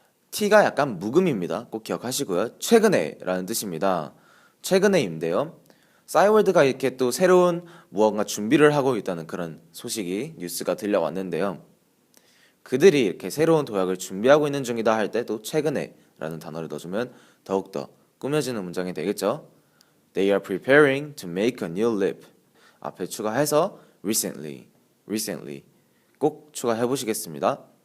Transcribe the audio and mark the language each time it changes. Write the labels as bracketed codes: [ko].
[ko] T가 약간 묵음입니다. 꼭 기억하시고요. 최근에 라는 뜻입니다. 최근에인데요. 싸이월드가 이렇게 또 새로운 무언가 준비를 하고 있다는 그런 소식이 뉴스가 들려왔는데요. 그들이 이렇게 새로운 도약을 준비하고 있는 중이다 할 때 또 최근에 라는 단어를 넣어주면 더욱더 꾸며지는 문장이 되겠죠. [en] They are preparing to make a new lip. [ko] 앞에 추가해서 recently 꼭 추가해 보시겠습니다.